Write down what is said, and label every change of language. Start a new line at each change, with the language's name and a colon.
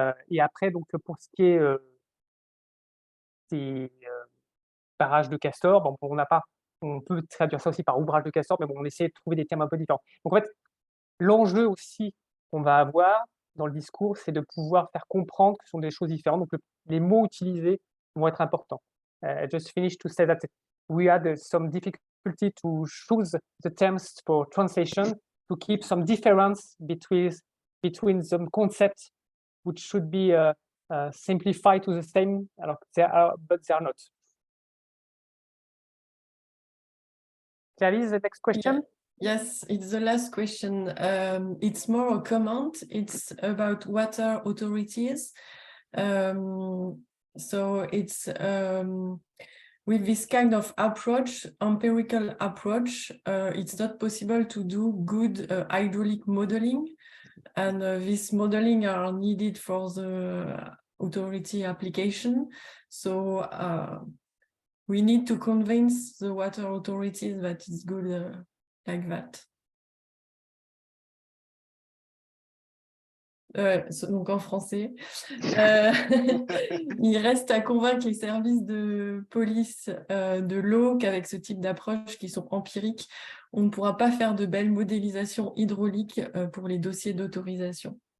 French: Et après donc pour ce qui est des barrage de castor, bon, on peut traduire ça aussi par ouvrage de castor, mais bon, on essaie de trouver des termes un peu différents. Donc en fait, l'enjeu aussi qu'on va avoir dans le discours, c'est de pouvoir faire comprendre que ce sont des choses différentes. Donc les mots utilisés vont être importants.
English: I just finished to say that we had some difficulty to choose the terms for translation to keep some difference between some concepts which should be simplified to the same, but they are not. Claire Lyse, the next question? Yes, it's the last question. It's more a comment. It's about water authorities. So it's with this kind of approach, empirical approach, it's not possible to do good hydraulic modeling. And this modeling are needed for the authority application. So we need to convince the water authorities that it's good like that.
French: Donc en français, il reste à convaincre les services de police de l'eau qu'avec ce type d'approche qui sont empiriques, on ne pourra pas faire de belles modélisations hydrauliques pour les dossiers d'autorisation.